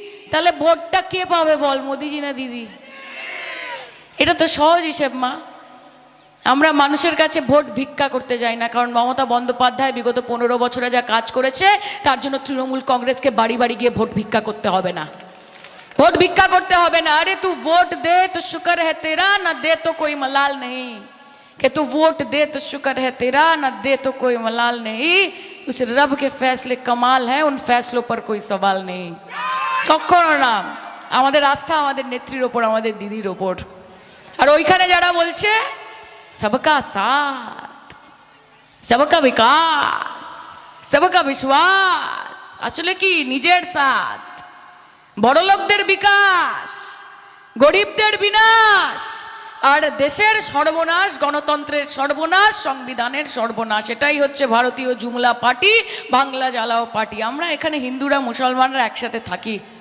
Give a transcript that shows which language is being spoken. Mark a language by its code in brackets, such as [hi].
[bn] তাহলে ভোটটা কে পাবে বল, মোদিজি না দিদি? এটা তো সহজ হিসেব মা। আমরা মানুষের কাছে ভোট ভিক্ষা করতে যাই না, কারণ মমতা বন্দ্যোপাধ্যায় বিগত 15 বছরে যা কাজ করেছে তার জন্য তৃণমূল কংগ্রেসকে বাড়ি বাড়ি গিয়ে ভোট ভিক্ষা করতে হবে না, ভোট ভিক্ষা করতে হবে না। [hi] আরে তু ভোট দে তো শুকর है तेरा, ना दे तो कोई मलाल नहीं, कि तू वोट दे तो शुक्र है तेरा, ना दे तो कोई मलाल नहीं, उस रब के फैसले कमाल है, उन फैसलों पर कोई सवाल नहीं। [bn] কখনো না। আমাদের আস্থা আমাদের নেত্রীর ওপর, আমাদের দিদির ওপর। আর ওইখানে যারা বলছে [hi] सबका साथ सबका विकास सबका विश्वास [bn] আসলে কি নিজের সাথ বড়লোকদের বিকাশ গরিবদের বিনাশ আর দেশের সর্বনাশ গণতন্ত্রের সর্বনাশ সংবিধানের সর্বনাশ এটাই হচ্ছে ভারতীয় জুমলা পার্টি বাংলা জ্বালাও পার্টি আমরা এখানে হিন্দুরা মুসলমানরা একসাথে থাকি